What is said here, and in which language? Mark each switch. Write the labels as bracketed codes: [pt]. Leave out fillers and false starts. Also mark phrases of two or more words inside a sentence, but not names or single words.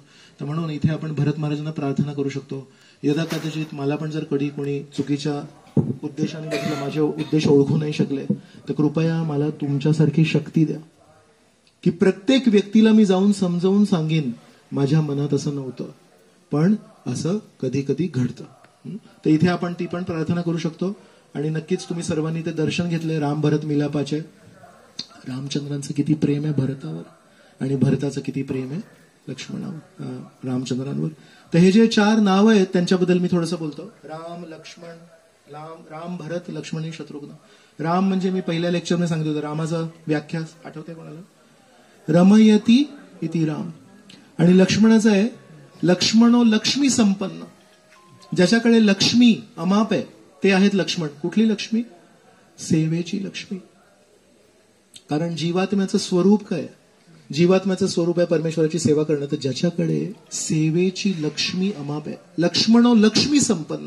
[mr] तर म्हणून इथे आपण भरत महाराजांना प्रार्थना करू शकतो, यदा कदाचित मला पण जर कधी कोणी चुकीच्या उद्देशाने बघितलं, माझे उद्देश ओळखू नाही शकले, तर कृपया मला तुमच्यासारखी शक्ती द्या की प्रत्येक व्यक्तीला मी जाऊन समजावून सांगेन, माझ्या मनात असं नव्हतं, पण असं कधी कधी घडतं. तर इथे आपण ती पण प्रार्थना करू शकतो. आणि नक्कीच तुम्ही सर्वांनी ते दर्शन घेतले राम भरत मिलापाचे. रामचंद्रांचं किती प्रेम आहे भरतावर आणि भरताचं किती प्रेम आहे लक्ष्मणावर, रामचंद्रांवर. तर हे जे 4 नाव आहेत त्यांच्याबद्दल मी थोडंसं बोलतो. राम, लक्ष्मण, राम, भरत, लक्ष्मण, शत्रुघ्न. राम म्हणजे मी पहिल्या लेक्चरमध्ये सांगितलं होतं, रामाचा व्याख्या आठवते कोणाला? [sa] रमयती इति राम. [mr] आणि लक्ष्मणाचं आहे [sa] लक्ष्मणो लक्ष्मी संपन्न, [mr] ज्याच्याकडे लक्ष्मी अमाप आहे ते आहेत लक्ष्मण. कुठली लक्ष्मी? सेवेची लक्ष्मी. कारण जीवात्म्याचं स्वरूप काय? जीवात्म्याचं स्वरूप आहे परमेश्वराची सेवा करणं. तर ज्याच्याकडे सेवेची लक्ष्मी अमाप आहे, [sa] लक्ष्मणो लक्ष्मी संपन्न.